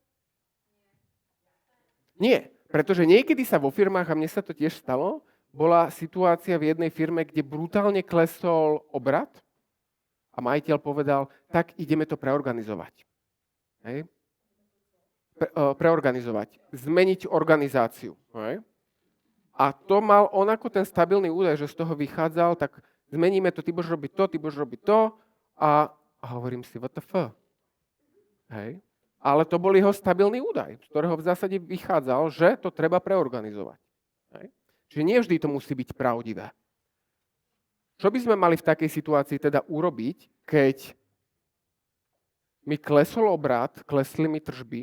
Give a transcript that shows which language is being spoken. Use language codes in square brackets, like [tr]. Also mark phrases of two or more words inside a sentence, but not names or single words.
[sk] Nie, pretože niekedy sa vo firmách, a mne sa to tiež stalo, bola situácia v jednej firme, kde brutálne klesol obrat a majiteľ povedal, tak ideme to preorganizovať. Hej? Preorganizovať, zmeniť organizáciu. Hej? A to mal on ako ten stabilný údaj, že z toho vychádzal, tak zmeníme to, ty budeš robiť to, ty budeš robiť to a hovorím si, [en] what the fuck? [sk] Hej? Ale to bol jeho stabilný údaj, z ktorého v zásade vychádzal, že to treba preorganizovať. Hej? Čiže nie vždy to musí byť pravdivé. Čo by sme mali v takej situácii teda urobiť, keď mi klesol obrat, klesli mi tržby?